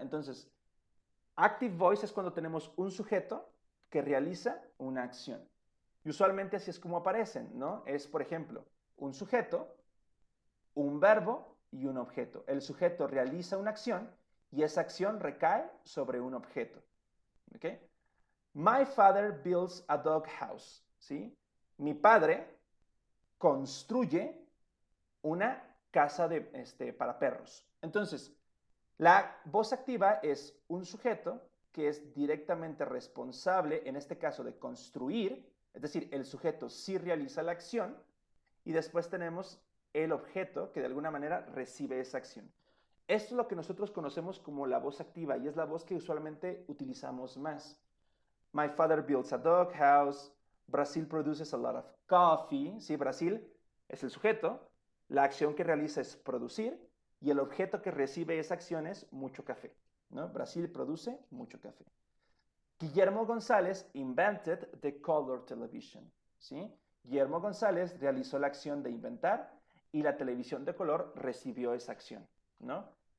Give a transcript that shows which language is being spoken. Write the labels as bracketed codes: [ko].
[es] Entonces, active voice es cuando tenemos un sujeto que realiza una acción. Y usualmente así es como aparecen, ¿no? Es, por ejemplo, un sujeto, un verbo y un objeto. El sujeto realiza una acción y esa acción recae sobre un objeto. ¿Ok? [en] My father builds a dog house. [es] ¿Sí? Mi padre construye una casa para perros. Entonces, la voz activa es un sujeto que es directamente responsable, en este caso, de construir, es decir, el sujeto sí realiza la acción, y después tenemos el objeto que de alguna manera recibe esa acción. Esto es lo que nosotros conocemos como la voz activa y es la voz que usualmente utilizamos más. [en] My father builds a dog house. Brasil produces a lot of coffee. [es] Sí, Brasil es el sujeto. La acción que realiza es producir y el objeto que recibe esa acción es mucho café. ¿No? Brasil produce mucho café. [en] Guillermo González invented the color television. [es] ¿Sí? Guillermo González realizó la acción de inventar y la televisión de color recibió esa acción. ¿No?